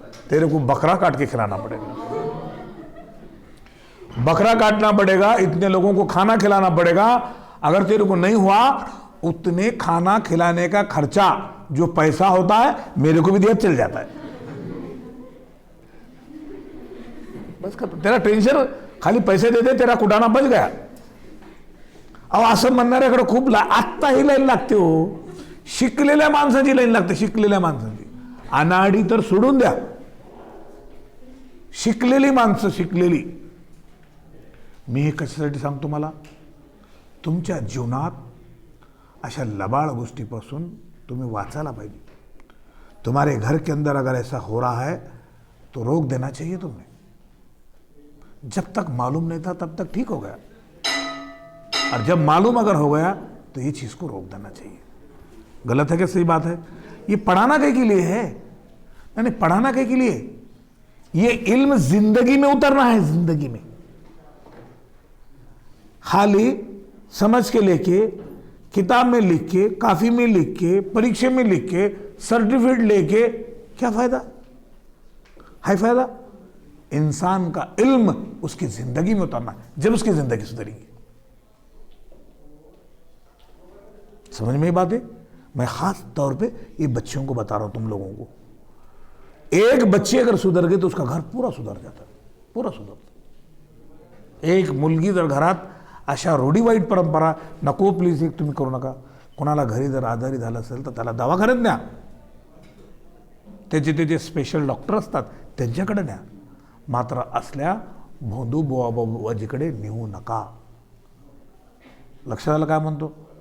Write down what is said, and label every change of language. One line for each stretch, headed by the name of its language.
Hindi: तेरे को बकरा काट के खिलाना पड़ेगा, बकरा काटना पड़ेगा, इतने लोगों को खाना खिलाना पड़ेगा. अगर तेरे को नहीं हुआ, उतने खाना खिलाने का खर्चा जो पैसा होता है मेरे को भी दिया चल जाता है. बस तेरा टेन्शन खाली पैसे देते, तेरा कुटाणा बच गया.
Marathi: अहो असं म्हणणाऱ्याकडे खूप आत्ता ही लाईन लागते हो. शिकलेल्या माणसाची लाईन लागते, शिकलेल्या माणसाची. अनाडी तर सोडून द्या, शिकलेली माणसं, शिकलेली. मी हे कशासाठी सांगतो मला? तुमच्या जीवनात अशा लबाड गोष्टीपासून तुम्ही वाचायला पाहिजे.
Hindi: तुम्हारे घर के अंदर अगर ऐसा हो रहा है तो रोक देना चाहिए तुम्हें. जब तक मालूम नहीं था तब तक ठीक हो गया, और जब मालूम अगर हो गया तो ये चीज़ को रोक देना चाहिए. गलत है क्या सही बात है? ये पढ़ाना कहीं के लिए है? नहीं, पढ़ाना कहीं के लिए? ये इल्म जिंदगी में उतरना है, जिंदगी में. खाली समझ के लेके, किताब में लिख के, काफी में लिख के, परीक्षा में लिख के, सर्टिफिकेट लेके क्या फायदा है? फायदा इंसान का इल्म उसकी जिंदगी में उतरना है, जब उसकी जिंदगी सुधरेगी. समझ में ये बात है? मैं खास तौर पे ये बच्चों को बता रहा हूं, तुम लोगों को. एक बच्चे अगर सुधर गए तो उसका घर पूरा सुधर जाता है,
Marathi: पूरा सुधरतं. एक मुलगी जर घरात अशा रूढीवाईट परंपरा, नको प्लीज एक तुम्ही करू नका, कोणाला घरी जर आजारी झालं असेल तर त्याला दवाखान्यात न्या, त्याचे स्पेशल डॉक्टर असतात त्यांच्याकडे न्या, मात्र असल्या भोंदू बुवाजीकडे नेऊ नका. लक्षात आलं काय म्हणतो?